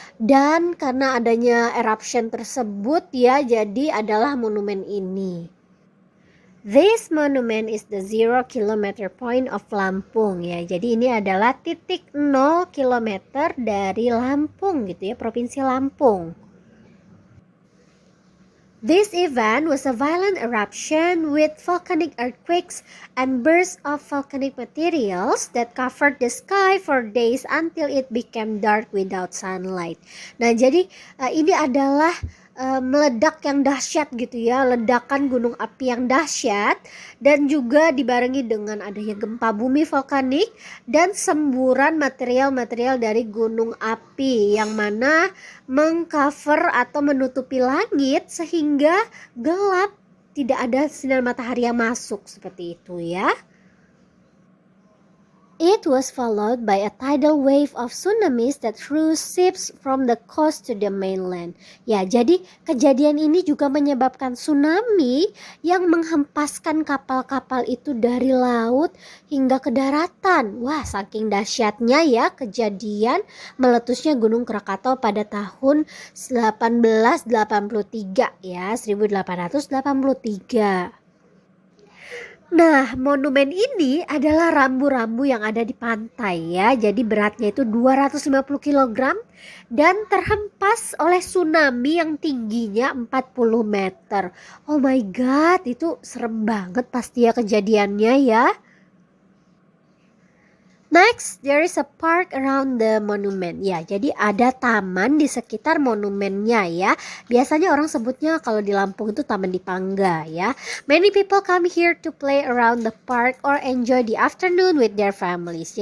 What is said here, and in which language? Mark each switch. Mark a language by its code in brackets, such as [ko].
[id] Dan karena adanya eruption tersebut ya, jadi adalah monumen ini. [en] This monument is the 0-kilometer point of Lampung ya. [id] Jadi ini adalah titik 0 kilometer dari Lampung gitu ya, Provinsi Lampung. [en] This event was a violent eruption with volcanic earthquakes and bursts of volcanic materials that covered the sky for days until it became dark without sunlight. [id] Nah, jadi ini adalah meledak yang dahsyat gitu ya, ledakan gunung api yang dahsyat dan juga dibarengi dengan adanya gempa bumi vulkanik dan semburan material-material dari gunung api yang mana mengcover atau menutupi langit sehingga gelap, tidak ada sinar matahari yang masuk seperti itu ya. [en] It was followed by a tidal wave of tsunamis that threw ships from the coast to the mainland. [id] Ya, jadi kejadian ini juga menyebabkan tsunami yang menghempaskan kapal-kapal itu dari laut hingga ke daratan. Wah, saking dahsyatnya ya kejadian meletusnya Gunung Krakatau pada tahun 1883 ya, 1883. Nah, monumen ini adalah rambu-rambu yang ada di pantai ya. Jadi beratnya itu 250 kg dan terhempas oleh tsunami yang tingginya 40 meter. [en] Oh my god, [id] itu serem banget pasti ya kejadiannya ya. [en] Next, there is a park around the monument. [id] Ya, jadi ada taman di sekitar monumennya ya. Biasanya orang sebutnya kalau di Lampung itu Taman Dipangga ya. [en] Many people come here to play around the park or enjoy the afternoon with their families.